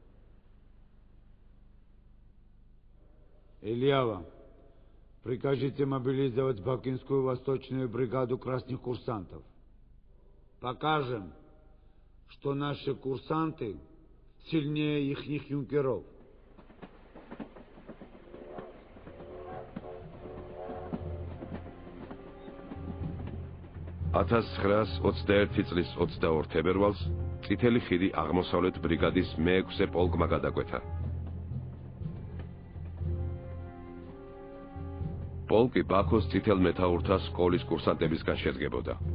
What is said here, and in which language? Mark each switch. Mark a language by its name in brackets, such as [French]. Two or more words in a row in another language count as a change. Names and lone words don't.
[Russian] Ильява, прикажите мобилизовать Бакинскую восточную бригаду красных курсантов. Покажем, что наши курсанты сильнее ихних юнкеров. [Georgian] წლის 22 თებერვალს წითელი ხიდი აღმოსავლეთ ბრიგადის მე-6 პოლკმა გადაკვეთა. პოლკი ბაქოს წითელ მეთაურთა სკოლის კურსანტებისგან შედგებოდა.